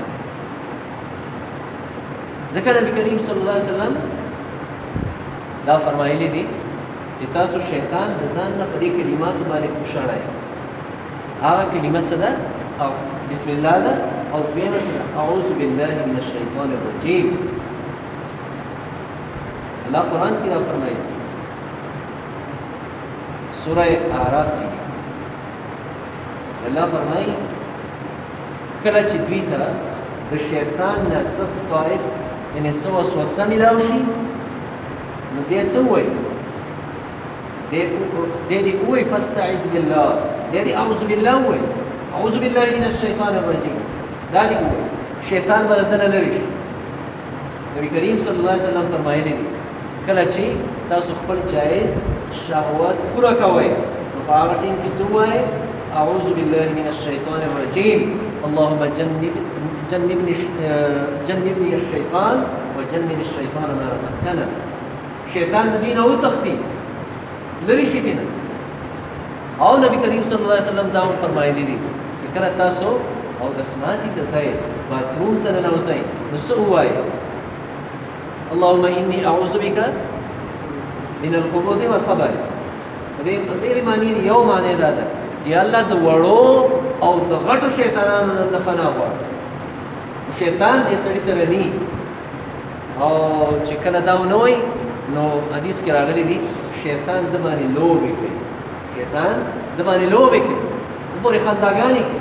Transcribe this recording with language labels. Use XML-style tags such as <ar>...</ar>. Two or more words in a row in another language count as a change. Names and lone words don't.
<ps>ځکه نبي کریم</ps> <ar>صلی الله علیه وسلم</ar> <ps>دا فرمایلی دي چې تاسو شیطان د ځان نه په دې کلماتو باندې وشړئ. هغه کلمه څه ده؟ او</ps> <ar>بسم الله</ar> <ps>ده، او دویمه څه ده؟</ps> <ar>اعوذ بالله من الشیطان الرجیم.</ar> <ps>الله قرآن کې دا فرمایي سورہ اعراف کې الله فرمایي کله چې دوی ته د شیطان نه څه طرف یعنې څه وسوسه میلاو شي، نو دی څه ووایي؟ دی دې ووایي</ps> <ar>فاستعذ بالله،</ar> <ps>دی دې</ps> <ar>اعوذ بالله</ar> <ps>ووایي،</ps> <ar>اعوذ بالله من الشیطان الرجیم،</ar> <ps>دا دې ووایي، شیطان به دته نه لرې شي. نبي کریم</ps> <ar>صلی الله علیه وسلم</ar> <ps>فرمایلی دي کله چې تاسو خپل جایز شهوات پوره کوئ نو په هغه ټیم کې څه ووایئ؟</ps> <ar>اعوذ بالله من الشیطان الرجیم، اللهم جنبني الشیطان وجنب الشیطان ما رزقتنا.</ar> <ps>شیطان د دوی نه وتښتي، لرې شي ترې نه. او نبي کریم</ps> <ar>صلی الله علیه وسلم</ar> <ps>دا هم فرمایلی دي چې کله تاسو اودسماتي ته ځئ، باتروم ته ننوځئ، نو څه ووایئ؟</ps> <ar>اللهم إني أعوذ بك من الخبث والخبائث.</ar> <ps>ډېرې معنی دي، یو معنی دا ده چې الله د وړو او د غټو شیطانانو نه پناه غواړي. شیطان دې سړي سره ني، او چې کله دا ونه وایي نو حدیث کې راغلی دي شیطان د باندې لوبې کوي، شیطان د باندې لوبې کوي، د پورې خنداګانې کوي.</ps>